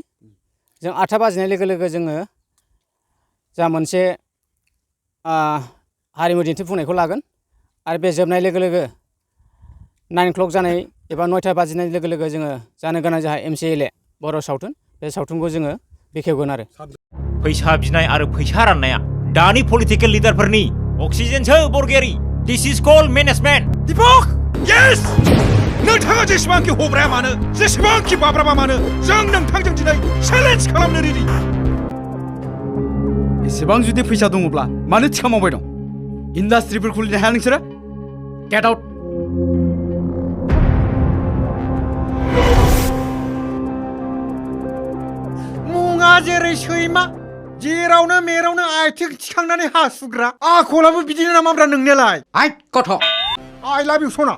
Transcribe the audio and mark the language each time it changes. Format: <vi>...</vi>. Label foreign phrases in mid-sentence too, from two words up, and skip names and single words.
<brx>जों 8 बाजिनाय लोगो लोगो जोङो जा मोनसे हारिमु दिन्थिफुंनायखौ लागोन आरो बे जोबनाय लोगो लोगो 9 o'clock जानाय एबा 9टा बाजिनाय लोगो लोगो जोङो जानो गोनां जोंहा MCLA बर' सावथुन बे सावथुनखौ जोङो बेखेवगोन आरो। फैसा बिनाय आरो फैसा राननाया दानि पलिटिकेल लिडारफोरनि अक्सिजेनसो बरगयारि।</brx> <en>This is called management.</en> <brx>दीपक यस नोंथाङा जेसेबांखि हब्राया मानो जेसेबांखि बाब्राबा मानो जों नोंथांजों दिनै चेलेन्ज खालामनो रेडि। एसेबां जुदि फैसा दङब्ला मानो थिखा मावबाय दं? इन्डास्ट्रिफोर खुलिनो हाया नोंसोरो?</brx> <en>Get out.</en> <brx>मुङा जेरै सैमा जेरावनो मेरावनो आथिं थिखांनानै हासुग्रा आखलाबो बिदिनो नामाब्रा नोंनियालाय?</brx> <en>I got I love you सना।</en>